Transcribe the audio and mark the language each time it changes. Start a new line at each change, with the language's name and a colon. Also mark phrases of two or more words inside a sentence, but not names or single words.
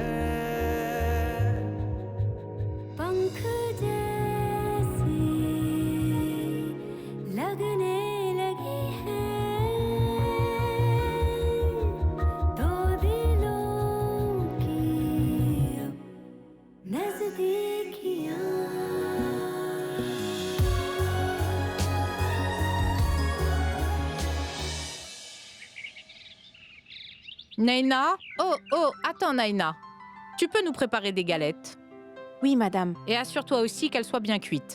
Hindi: पंख जैसी लगने लगी है दो दिलों की अब नजदीकियां
French: Naina? Oh, attends Naina. Tu peux nous préparer des galettes? Oui, madame. Et assure-toi aussi qu'elles soient bien cuites.